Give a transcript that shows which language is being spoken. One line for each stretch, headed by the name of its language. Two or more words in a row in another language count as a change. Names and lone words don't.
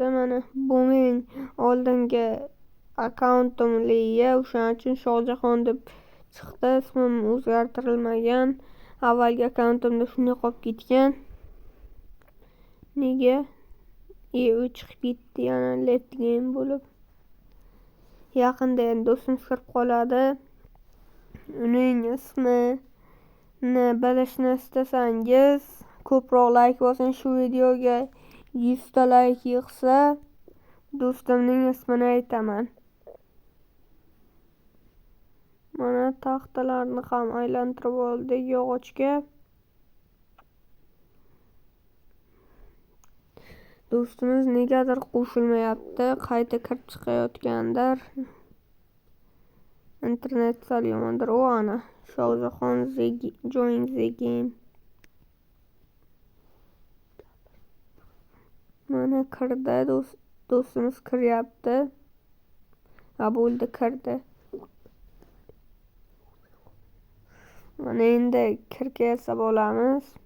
Uzbek: Mana bu mening oldingi akkauntim Liya, o'shaning uchun Shohjahon deb chiqdi. Ismim o'zgartirilmagan. Avvalgi akkauntimda shunday qolib ketgan. Nega? U chiqib ketdi yana
English: late game
Uzbek: bo'lib. Yaqinda endi do'stimiz kirib qoladi. Uning ismini bilishni istasangiz ko'proq like bosing. Shu videoga 100 ta like yig'sa do'stimning ismini aytaman. Mana taxtalarni ham aylantirib oldik yog'ochga. Do'stimiz negadir qo'shilmayapti. Qayta kirib chiqayotgandir. Internet sal yomondir. O ana Shohjahon
English: join the game.
Uzbek: Mana kirdi, do'stimiz kiryapti. Bo'ldi, kirdi. Mana endi kirga yasab olamiz.